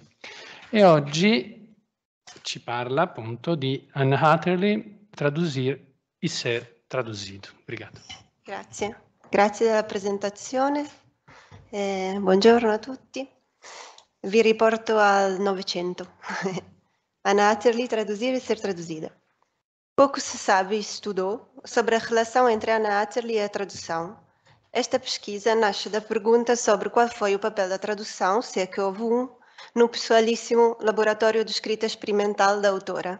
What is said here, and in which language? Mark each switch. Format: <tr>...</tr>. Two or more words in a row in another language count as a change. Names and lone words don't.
<it>E oggi ci parla appunto di Anna Hatterley,</it> <pt>Traduzir e Ser Traduzido. Obrigado.</pt> <it>Grazie della presentazione. Buongiorno a tutti. Vi riporto al Novecento. Anna Hatterley,</it> <pt>Traduzir e Ser Traduzida. Pouco se sabe e estudou sobre a relação entre Anna Hatterley e a tradução. Esta pesquisa nasce da pergunta sobre qual foi o papel da tradução, se é que houve no pessoalíssimo laboratório de escrita experimental da autora.</pt>